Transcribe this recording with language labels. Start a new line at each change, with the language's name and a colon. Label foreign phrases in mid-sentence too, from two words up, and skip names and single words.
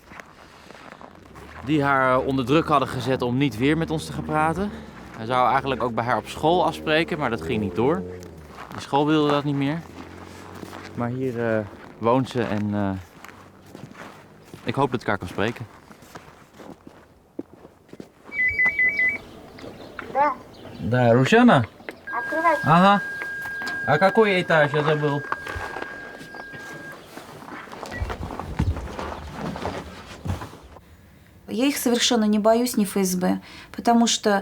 Dutch: Die haar onder druk hadden gezet om niet weer met ons te gaan praten. Hij zou eigenlijk ook bij haar op school afspreken, maar dat ging niet door. De school wilde dat niet meer. Maar hier woont ze en ik hoop dat ik haar kan spreken.
Russian: Да, Рушана? Ага. А какой этаж? Я забыл. Я их совершенно не боюсь, ни ФСБ, потому что...